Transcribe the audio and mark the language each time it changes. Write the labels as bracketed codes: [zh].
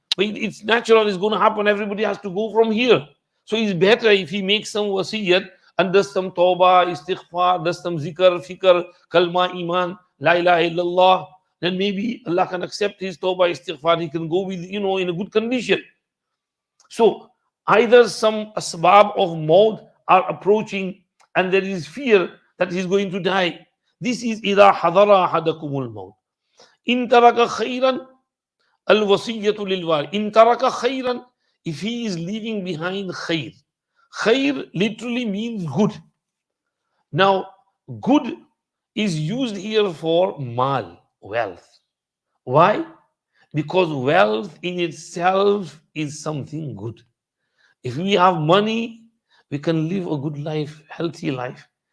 [en] But it's natural, it's going to happen. Everybody has to go from here. So it's better if he makes some wasiyat and does some tawbah, istighfar, does some zikr, fikr, kalma, iman, la ilaha illallah. Then maybe Allah can accept his tawbah, istighfar. He can go with, in a good condition. So either some asbab of maut are approaching and there is fear that he's going to die. [ar] This is إِذَا حَضَرَ أَحَدَكُمُ الْمَوْتِ إِن تَرَكَ خَيْرًا الْوَصِيَّةُ لِلْوَارِثِ إِن تَرَكَ خَيْرًا, [en] if he is leaving behind khair. Khair literally means good. Now, good is used here for mal, wealth. Why? Because wealth in itself is something good. If we have money, we can live a good life, healthy life.